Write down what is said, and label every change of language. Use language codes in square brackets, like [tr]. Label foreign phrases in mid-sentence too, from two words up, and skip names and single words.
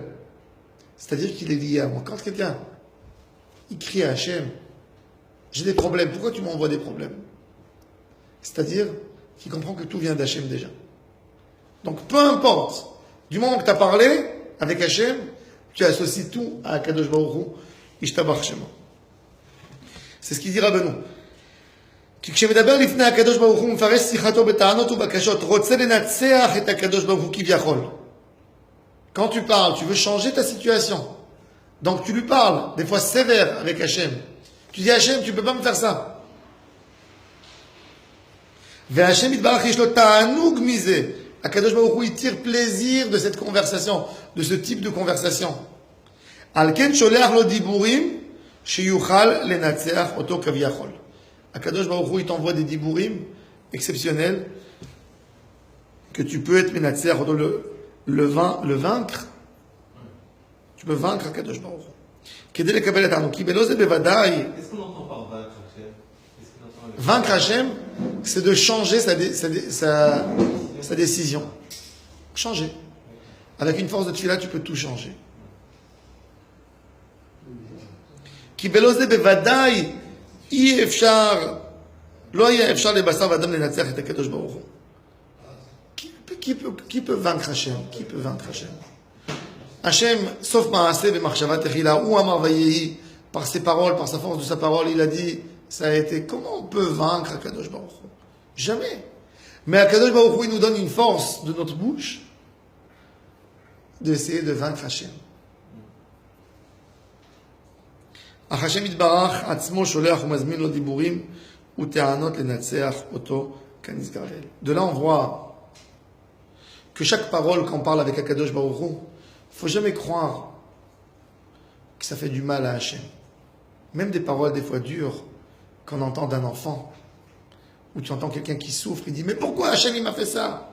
[fr] C'est-à-dire qu'il est lié à moi. Quand quelqu'un il crie à Hachem, j'ai des problèmes, pourquoi tu m'envoies des problèmes? C'est-à-dire qu'il comprend que tout vient d'Hachem déjà. Donc peu importe, du moment que tu as parlé avec Hachem, tu associes tout à [he] קדוש ברוך הוא, ישתבח שמו. [fr] C'est ce qu'il dit Rabbeinu. [he] כי כשמדבר לפני הקדוש ברוך הוא מפרש שיחתו בטענות ובקשות, רוצה לנצח את הקדוש ברוך הוא כביכול. [fr] Quand tu parles, tu veux changer ta situation. Donc tu lui parles, des fois sévère avec Hachem. Tu dis Hachem, tu ne peux pas me faire ça. [he] והשם יתברך יש לו תענוג מזה. הקדוש ברוך הוא, [fr] il tire plaisir de cette conversation, de ce type de conversation. [he] על כן שולח לו דיבורים שיוכל לנצח אותו כביכול. הקדוש ברוך הוא, [fr] il t'envoie des diburim exceptionnels que tu peux être menatzer, le vaincre. Tu peux vaincre [he] הקדוש ברוך הוא. כדי לקבל את הענוג. כי בלא זה בוודאי. [fr] Qu'est-ce qu'on entend par vaincre Hachem? Vaincre Hachem, c'est de changer sa décision. Changer. Avec une force de tefila, tu peux tout changer. [he] כי בלא זה בוודאי אי אפשר, לא יהיה אפשר לבשר ואדם לנצח את הקדוש ברוך הוא. [fr] Qui peut vaincre Hachem? Qui peut vaincre Hachem? [he] Hachem, sauf מעשה ומחשבה תחילה, ou אמר ויהי, [fr] par ses paroles, par sa force de sa parole, il a dit, ça a été, comment on peut vaincre [he] הקדוש ברוך הוא? [fr] Jamais. Mais [he] הקדוש ברוך הוא, [fr] il nous donne une force de notre bouche d'essayer de vaincre Hachem. [he] אך השם יתברך עצמו שולח ומזמין לו דיבורים וטענות לנצח אותו כנזכר לעיל. [fr] De là on voit que chaque parole qu'on parle avec [he] הקדוש ברוך הוא, [fr] il ne faut jamais croire que ça fait du mal à Hachem. Même des paroles des fois dures qu'on entend d'un enfant, où tu entends quelqu'un qui souffre, il dit mais pourquoi Hachem il m'a fait ça?